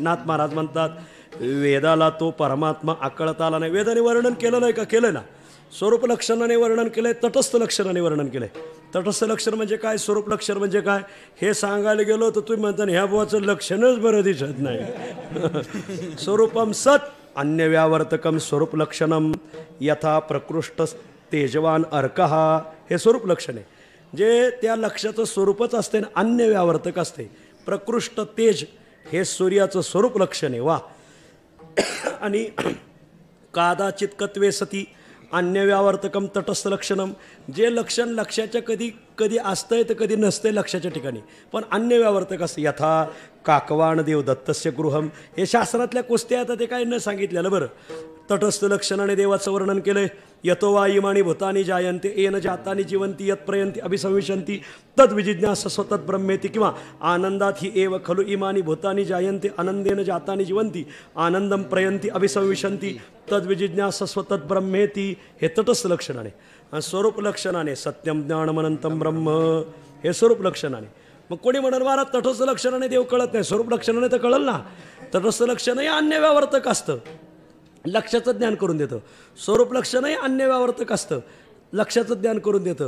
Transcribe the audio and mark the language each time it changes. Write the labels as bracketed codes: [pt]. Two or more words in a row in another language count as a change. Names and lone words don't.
[mr] नाथ महाराज म्हणतात वेदाला तो परमात्मा आकळता आला नाही. वेदाने वर्णन केलं नाही का? केलं ना. स्वरूप लक्षणाने वर्णन केलंय, तटस्थ लक्षणाने वर्णन केलंय. तटस्थ लक्षण म्हणजे काय, स्वरूप लक्षण म्हणजे काय हे सांगायला गेलो तर तुम्ही म्हणता ह्या बुवाचं लक्षणच बरं दिसत नाही. [sa] स्वरूपम सत अन्य व्यावर्तकम स्वरूप लक्षणम यथा प्रकृष्ट तेजवान अर्कहा [mr] हे स्वरूप लक्षण आहे. जे त्या लक्षाचं स्वरूपच असते आणि अन्य व्यावर्तक असते. प्रकृष्ट तेज हे सूर्याचं स्वरूप लक्षण आहे. वा. आणि [sa] कादाचित कत्वे सती अन्य व्यावर्तकम तटस्थ लक्षणम [mr] जे लक्षण लक्षाच्या कधी कधी असतंय तर कधी नसतंय लक्षाच्या ठिकाणी पण अन्य व्यावर्तक असतं. [sa] यथा काकवाण देव दत्तस्य गृहम [mr] हे शास्त्रातल्या कुस्त्या आता ते काय न सांगितलेलं. बरं तटस्थ लक्षणाने देवाचं वर्णन केलंय. [sa] यतो वा इमानी भूतानी जायन्ते येन जातानी जीवंती यत प्रयंती अभिसंविशंती तद विजिज्ञासस्व तद ब्रह्मेती किंवा आनंदात ही एव खलु इमानी भूतानी जायन्ते आनंदेन जातानी जीवंती आनंदम प्रयंती अभिसंविशंती तद विजिज्ञासस्व तद ब्रह्मेती [mr] हे तटस्थ लक्षणाने. आणि स्वरूप लक्षणाने [sa] सत्यम ज्ञानमनंतम ब्रह्म [mr] हे स्वरूप लक्षणाने. मग कोणी म्हणाल महाराज तटस्थ लक्षणाने देव कळत नाही, स्वरूप लक्षणाने तर कळल ना. तटस्थ लक्षणही अन्य व्यावर्तक असतं, लक्षाचं ज्ञान करून देतं. स्वरूप लक्षणही अन्य व्यावर्तक असतं, लक्षाचं ज्ञान करून देतं.